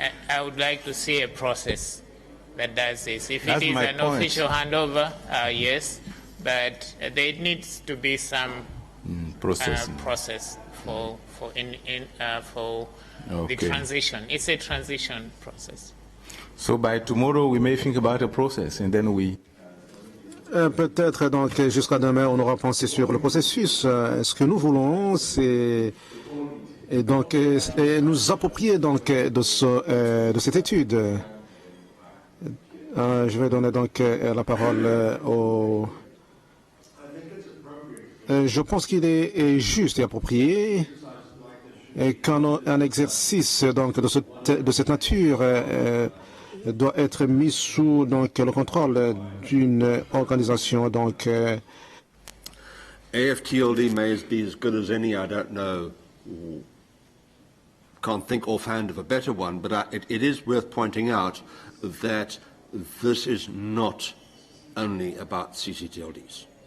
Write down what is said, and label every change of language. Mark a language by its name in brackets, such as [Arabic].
[English] I would like to see a process that does this. If it is an official handover, yes, but there needs to be some process for the transition. It's a transition process. So by tomorrow, we may think about a process, and then we. [French] Peut-être donc jusqu'à demain, on aura pensé sur le processus. Ce que nous voulons, c'est donc nous approprier donc de cette étude. Je vais donner donc la parole au. Je pense qu'il est juste et approprié qu'un exercice donc de cette nature doit être mis sous donc, le contrôle d'une organisation. Donc, [English] AFTLD may be as good as any, I don't know, can't think offhand of a better one, but it is worth pointing out that this is not only about CCTLDs.